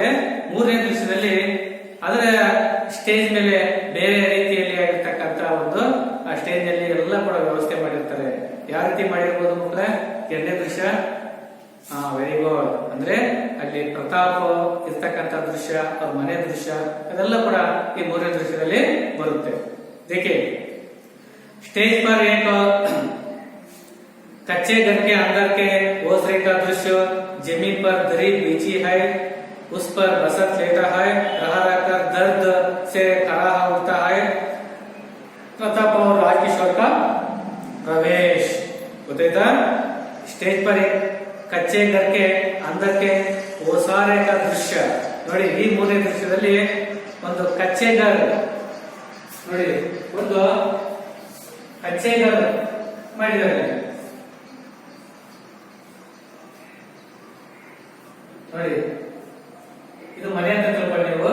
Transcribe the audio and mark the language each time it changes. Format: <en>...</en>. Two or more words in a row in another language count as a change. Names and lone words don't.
<kn>ಮೂರನೇ ದೃಶ್ಯದಲ್ಲಿ ಅದರ ಸ್ಟೇಜ್ ಮೇಲೆ ಬೇರೆ ರೀತಿಯಲ್ಲಿ ಆಗಿರ್ತಕ್ಕಂತ ಒಂದು ಆ ಸ್ಟೇಜ್ ಅಲ್ಲಿ ಎಲ್ಲ ಕೂಡ ವ್ಯವಸ್ಥೆ ಮಾಡಿರ್ತಾರೆ. ಯಾವ ರೀತಿ ಮಾಡಿರ್ಬೋದು ಮಕ್ಕಳೇ? ಎರಡನೇ ದೃಶ್ಯ</kn> <en>very good.</en> <kn>ಅಂದ್ರೆ ಅಲ್ಲಿ ಪ್ರತಾಪ್ ಇರ್ತಕ್ಕಂಥ ದೃಶ್ಯ, ಅವ್ರ ಮನೆ ದೃಶ್ಯ, ಅದೆಲ್ಲ ಕೂಡ ಈ ಮೂರನೇ ದೃಶ್ಯದಲ್ಲಿ ಬರುತ್ತೆ.</kn> <hi>देखिए स्टेज पर एक कच्चे घर के अंदर के ओसरे का दृश्य. जमीन पर दरी बिछी है, उस पर बसंत लेटा है, रहा रहकर दर्द से खड़ा होता है. प्रताप और राजकिशोर का प्रवेश होते था. स्टेज पर एक कच्चे घर के अंदर के ओसारे का दृश्य.</hi> <kn>ನೋಡಿ ಈ ಮೂರನೇ ದೃಶ್ಯದಲ್ಲಿ ಒಂದು</kn> <hi>कच्चे घर</hi> <kn>ನೋಡಿ, ಒಂದು</kn> <hi>कच्चे घर</hi> <kn>ಮಾಡಿದ್ದಾರೆ. ನೋಡಿ ಇದು ಮನೆ ಅಂತ ತಿಳ್ಕೊಂಡು ನೀವು.</kn>